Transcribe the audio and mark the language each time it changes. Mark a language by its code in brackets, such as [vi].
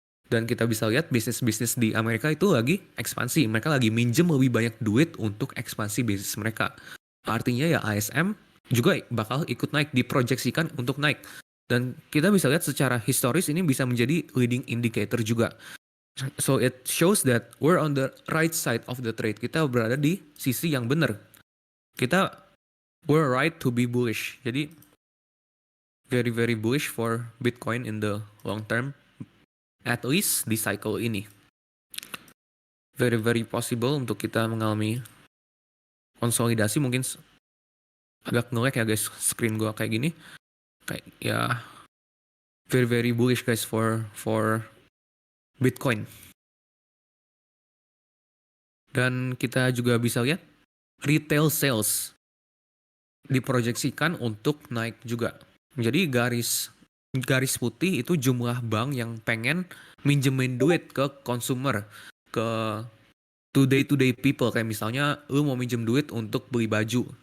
[id] Dan kita bisa lihat bisnis-bisnis di Amerika itu lagi ekspansi. Mereka lagi minjem lebih banyak duit untuk ekspansi bisnis mereka. Artinya ya ISM juga bakal ikut naik, diproyeksikan untuk naik. Dan kita bisa lihat secara historis ini bisa menjadi leading indicator juga. [en] So it shows that we're on the right side of the trade. [id] Kita berada di sisi yang benar. [en] We're right to be bullish. [id] Jadi [en] very very bullish for Bitcoin in the long term. [id] At least di cycle ini. [en] Very very possible [id] untuk kita mengalami konsolidasi, mungkin agak nge-lag ya guys screen gua kayak gini. [en] Kayak ya very very bullish guys for Bitcoin. [id] Dan kita juga bisa lihat retail sales diproyeksikan untuk naik juga. Jadi garis putih itu jumlah bank yang pengen minjemin duit ke consumer, ke today people, kayak misalnya lu mau minjem duit untuk beli baju.